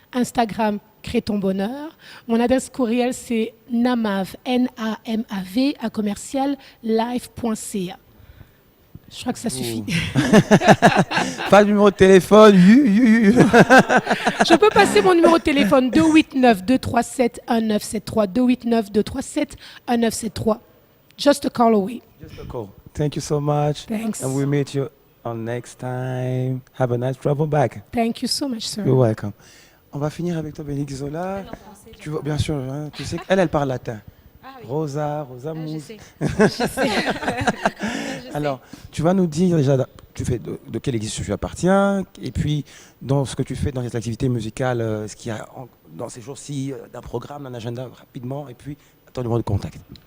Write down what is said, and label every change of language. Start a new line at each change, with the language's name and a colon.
French: Instagram, Crée ton bonheur. Mon adresse courriel, c'est namav, NAMAV, @live.ca. Je crois que ça suffit. Pas de numéro de téléphone. Je peux passer mon numéro de téléphone 289-237-1973.
English: 289-237-1973. Just a call away. Just a call. Thank you so much. Thanks. And we'll meet you on next time. Have a nice travel back. Thank you so much, sir. You're welcome.
French: On va finir avec toi, Bénédicte Zola. Tu vois, bien sûr, hein, tu sais qu'elle parle latin. Ah oui. Rosa Je Mousse. sais. Je sais. Alors, tu vas nous dire déjà, tu fais de quelle église tu appartiens, et puis dans ce que tu fais dans cette activité musicale, ce qu'il y a dans ces jours-ci d'un programme, d'un agenda rapidement, et puis ton numéro de contact.